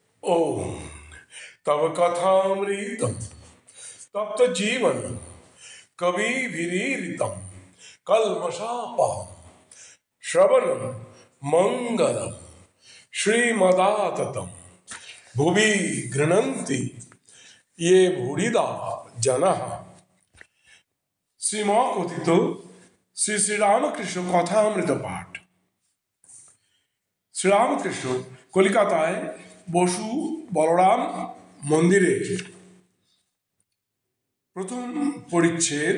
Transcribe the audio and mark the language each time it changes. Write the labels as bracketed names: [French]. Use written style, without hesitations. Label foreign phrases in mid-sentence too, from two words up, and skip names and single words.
[Sanskrit] ओम तव कथामृतम तप्त जीवन कविभिरीरितम कल्मषापहम श्रवणम मंगलम श्रीमदाततम भुवि गृह्णन्ति ये भूरिदा जनः। [Bangla] শ্রীমকথিত শ্রী শ্রীরামকৃষ্ণ কথামৃত পাঠ। শ্রীরামকৃষ্ণ কলিকাতায় বসু বলরাম মন্দিরে প্রথম পরিচ্ছেদ।